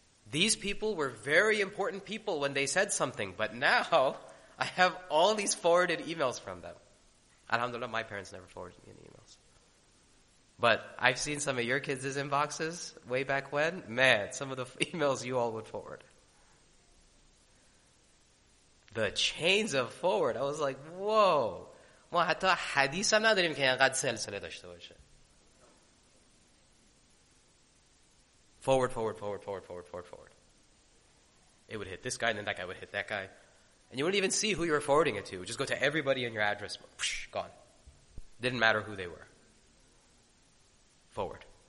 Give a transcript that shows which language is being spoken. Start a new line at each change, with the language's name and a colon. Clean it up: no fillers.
English: These people were very important people when they said something, but now I have all these forwarded emails from them. Alhamdulillah, my parents never forwarded me any emails. But I've seen some of your kids' inboxes way back when. Man, some of the emails you all would forward. The chains of forward, I was like, whoa.
Persian: ما حتی حدیث هم نداریم که اینقدر سلسله داشته باشه.
English: Forward, forward, forward, forward, forward, forward, forward. It would hit this guy, and then that guy would hit that guy. And you wouldn't even see who you were forwarding it to. It would just go to everybody in your address. Gone. Didn't matter who they were. Forward.